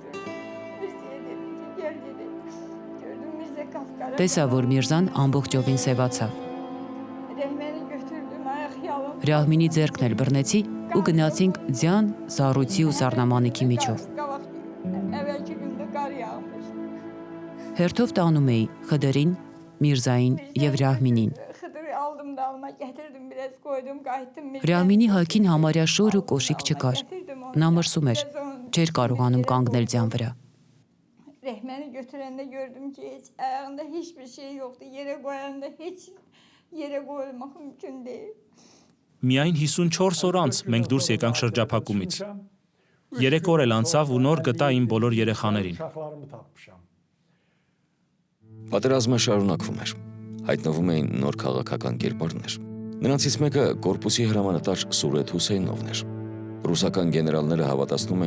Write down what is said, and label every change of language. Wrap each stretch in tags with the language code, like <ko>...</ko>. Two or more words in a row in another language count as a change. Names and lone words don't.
<hy>Տեսա, որ Միրզան ամբողջովին սևացավ։ Ռահմինի ձեռքն էլ բռնեցի ու գնացինք ձյան, զառույցի ու սառնամանիքի միջով։ Հերթով տանում էի խդրին, Միրզային եւ Ռահմինին։ Ռահմինի հագին համարյա շոր ու կոշիկ չկար։ Նա մրսում էր, չէր կարողանում կանգնել ձյան վրա։</hy> <tr>Rehmeni götürende gördüm ki hiç ayağında hiçbir şey yoktu. Yere koyanda hiç yere koymak mümkün değil.</tr> <hy>Միայն 54 օր անց մենք դուրս եկանք շրջափակումից։ 3 օր էլ անցավ ու նոր գտա իմ բոլոր երեխաներին։ Պատերազմը շարունակվում էր։ Հայտնվում էին նոր քաղաքական կերպարներ։ Նրանցից մեկը կորպուսի հրամանատար Սուրեթ Հուսեյնովն էր։ Ռուսական գեներալները հավատացնում</hy>